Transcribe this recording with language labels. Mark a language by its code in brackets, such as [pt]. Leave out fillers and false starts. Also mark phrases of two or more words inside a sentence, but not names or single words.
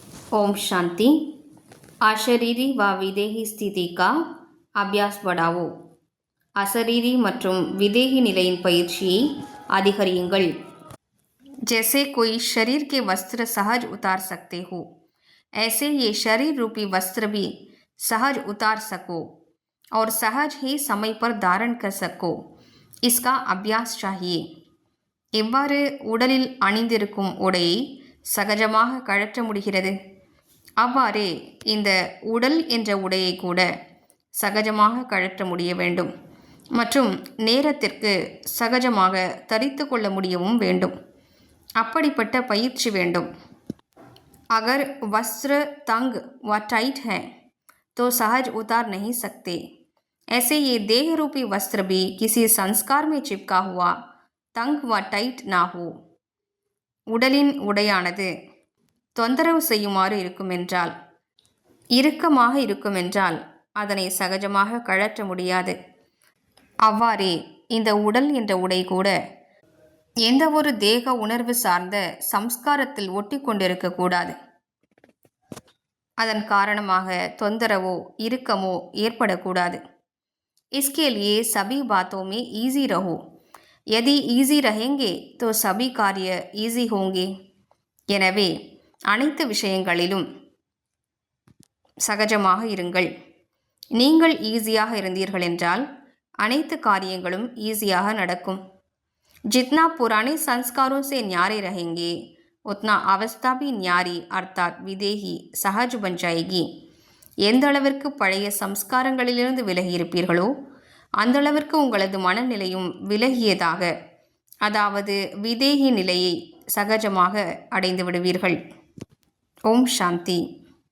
[hi] ओम शांति। अशरीरी व विदेही स्थिति का अभ्यास बढ़ाओ। [ta] अशरीरी மற்றும் विदेही நிலையின் பயிற்சியை அதிகரியுங்கள்। [hi] जैसे कोई शरीर के वस्त्र सहज उतार सकते हो, ऐसे ये शरीर रूपी वस्त्र भी सहज उतार सको और सहज ही समय पर धारण कर सको, इसका अभ्यास चाहिए। [ta] எவ்வாறு உடலில் அணிந்திருக்கும் உடையை சகஜமாக கழற்ற முடிகிறது, அவ்வாறே இந்த உடல் என்ற உடையை கூட சகஜமாக கழற்ற முடிய வேண்டும் மற்றும் நேரத்திற்கு சகஜமாக தரித்து கொள்ள முடியவும் வேண்டும்। அப்படிப்பட்ட பயிற்சி வேண்டும்। [hi] अगर वस्त्र तंग व टाइट है तो सहज उतार नहीं सकते, ऐसे ये देह रूपी वस्त्र भी किसी संस्कार में चिपका हुआ तंग व टाइट ना हो। [ta] உடலின் உடையானது தொந்தரவு செய்யுமாறு இருக்குமென்றால், இறுக்கமாக இருக்குமென்றால் அதனை சகஜமாக கழற்ற முடியாது। அவ்வாறே இந்த உடல் என்ற உடை கூட எந்த ஒரு தேக உணர்வு சார்ந்த சம்ஸ்காரத்தில் ஒட்டி கொண்டிருக்கக்கூடாது। அதன் காரணமாக தொந்தரவோ இறுக்கமோ ஏற்படக்கூடாது। [hi] इसके लिए सभी बातों में ईजी रहो, यदि ईजी रहेंगे तो सभी कार्य ईजी होंगे। [ta] எனவே அனைத்து விஷயங்களிலும் சகஜமாக இருங்கள்। நீங்கள் ஈஸியாக இருந்தீர்கள் என்றால் அனைத்து காரியங்களும் ஈஸியாக நடக்கும்। [hi] जितना पुराने संस्कारों से न्यारे रहेंगे उतना अवस्था भी न्यारी अर्थात विदेही सहज बन जाएगी। [ta] எந்த அளவிற்கு பழைய சம்ஸ்காரங்களிலிருந்து விலகி இருப்பீர்களோ அந்த அளவிற்கு உங்களது மனநிலையும் விலகியதாக, அதாவது விதேகி நிலையை சகஜமாக அடைந்து விடுவீர்கள்। ஓம் சாந்தி।